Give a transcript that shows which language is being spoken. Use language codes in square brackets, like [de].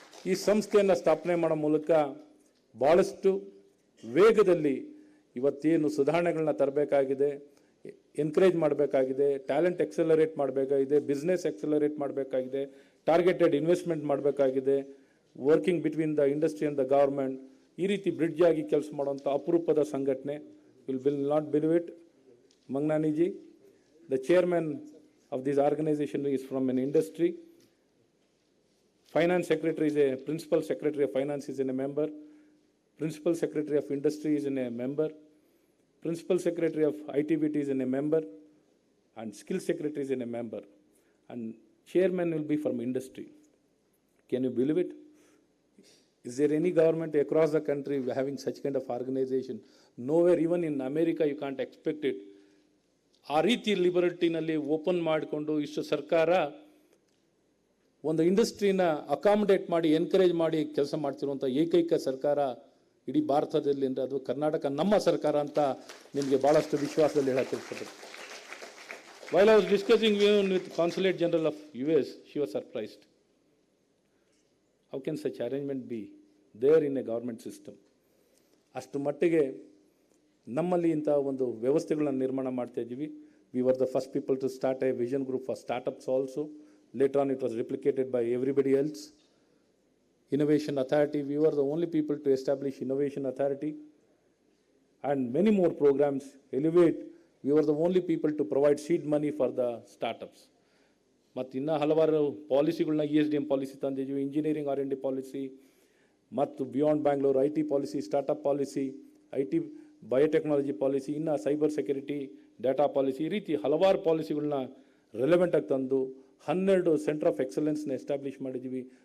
[kn] ಈ ಸಂಸ್ಥೆಯನ್ನು ಸ್ಥಾಪನೆ ಮಾಡೋ ಮೂಲಕ ಭಾಳಷ್ಟು ವೇಗದಲ್ಲಿ ಇವತ್ತೇನು ಸುಧಾರಣೆಗಳನ್ನ ತರಬೇಕಾಗಿದೆ, ಎನ್ಕರೇಜ್ ಮಾಡಬೇಕಾಗಿದೆ, ಟ್ಯಾಲೆಂಟ್ ಎಕ್ಸಲರೇಟ್ ಮಾಡಬೇಕಾಗಿದೆ, ಬಿಸ್ನೆಸ್ ಎಕ್ಸಲರೇಟ್ ಮಾಡಬೇಕಾಗಿದೆ, ಟಾರ್ಗೆಟೆಡ್ ಇನ್ವೆಸ್ಟ್ಮೆಂಟ್ ಮಾಡಬೇಕಾಗಿದೆ, [en] Working between the industry and the government. [kn] ಈ ರೀತಿ ಬ್ರಿಡ್ಜ್ ಆಗಿ ಕೆಲಸ ಮಾಡುವಂಥ ಅಪರೂಪದ ಸಂಘಟನೆ. [en] Will not believe it, ಮಂಗ್ನಾನಿಜಿ, the chairman of this organisation is from N industry. Finance Secretary is a Principal Secretary of Finance is a member. Principal Secretary of Industry is a member. Principal Secretary of ITBT is a member. And Skill Secretary is a member. And Chairman will be from industry. Can you believe it? Is there any government across the country having such kind of organization? Nowhere, even in America, you can't expect it. [kn] ಆ ರೀತಿ ಲಿಬರ್ಟಿನಲ್ಲಿ open ಮಾಡಿಕೊಂಡು ಇಷ್ಟು ಸರ್ಕಾರ ಒಂದು ಇಂಡಸ್ಟ್ರಿನ accommodate ಮಾಡಿ encourage ಮಾಡಿ ಕೆಲಸ ಮಾಡ್ತಿರುವಂಥ ಏಕೈಕ ಸರ್ಕಾರ ಇಡೀ ಭಾರತದಲ್ಲಿ ಅಂದರೆ ಅದು ಕರ್ನಾಟಕ ನಮ್ಮ ಸರ್ಕಾರ ಅಂತ ನಿಮಗೆ ಭಾಳಷ್ಟು ವಿಶ್ವಾಸದಲ್ಲಿ ಹೇಳಕ್ಕೆ ಇರ್ತದೆ. [en] While I was discussing with Consulate General of US, she was surprised. How can such arrangement be there in a government system? [kn] ಅಷ್ಟು ಮಟ್ಟಿಗೆ ನಮ್ಮಲ್ಲಿ ಇಂಥ ಒಂದು ವ್ಯವಸ್ಥೆಗಳನ್ನು ನಿರ್ಮಾಣ ಮಾಡ್ತಾ ಇದ್ದೀವಿ. [en] We were the first people to start a vision group for startups also. Later on, it was replicated by everybody else. Innovation Authority, we were the only people to establish Innovation Authority. And many more programs. Elevate, we were the only people to provide seed money for the startups. [kn] ಮತ್ತು ಇನ್ನೂ ಹಲವಾರು ಪಾಲಿಸಿಗಳನ್ನ ESDM policy ತಂದಿದ್ವಿ, engineering R&D policy, ಮತ್ತು beyond Bangalore IT policy, startup policy, IT biotechnology policy, ಇನ್ನು cyber security, data policy, ಈ ರೀತಿ ಹಲವಾರು ಪಾಲಿಸಿಗಳನ್ನ ರೆಲೆವೆಂಟಾಗಿ ತಂದು 12 centre of ಎಕ್ಸಲೆನ್ಸ್ನ establish ಮಾಡಿದ್ದೀವಿ.